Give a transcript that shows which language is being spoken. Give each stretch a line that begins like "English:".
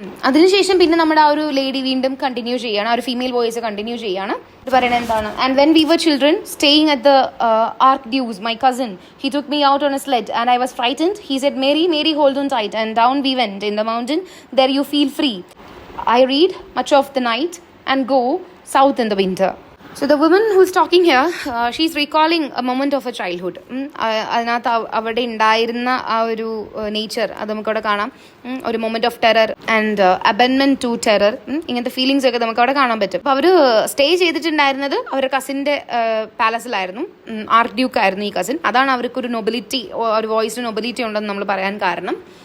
Malayalam: അതിനുശേഷം പിന്നെ നമ്മുടെ ആ ഒരു ലേഡി വീണ്ടും കണ്ടിന്യൂ ചെയ്യാണ്, ആ ഒരു ഫീമെയിൽ വോയിസ് കണ്ടിന്യൂ ചെയ്യാണ്. ഇത് പറയുന്നത് എന്താണ്,
English: And when we were children staying at the archduke's my cousin he took me out on a sled and I was frightened. He said Marie Marie hold on tight and down we went in the mountain. There you feel free. I read much of the night and go south in the winter. So the woman who's talking here, she's recalling a moment of her childhood.
Malayalam: അതിനകത്ത് അവിടെ ഉണ്ടായിരുന്ന ആ ഒരു nature അത് നമുക്കവിടെ കാണാം. ഒരു
English: moment of terror and അബൻമെന്റ് to terror,
Malayalam: ഇങ്ങനത്തെ ഫീലിങ്സ് ഒക്കെ നമുക്ക് അവിടെ കാണാൻ പറ്റും. അപ്പോൾ അവർ സ്റ്റേ ചെയ്തിട്ടുണ്ടായിരുന്നത് അവരുടെ കസിൻ്റെ പാലസിലായിരുന്നു. ആർക്ക് ഡ്യൂക്ക് ആയിരുന്നു ഈ കസിൻ. അതാണ് അവർക്കൊരു നൊബിലിറ്റി, ഒരു വോയിസിന് നൊബിലിറ്റി ഉണ്ടെന്ന് നമ്മൾ പറയാൻ കാരണം.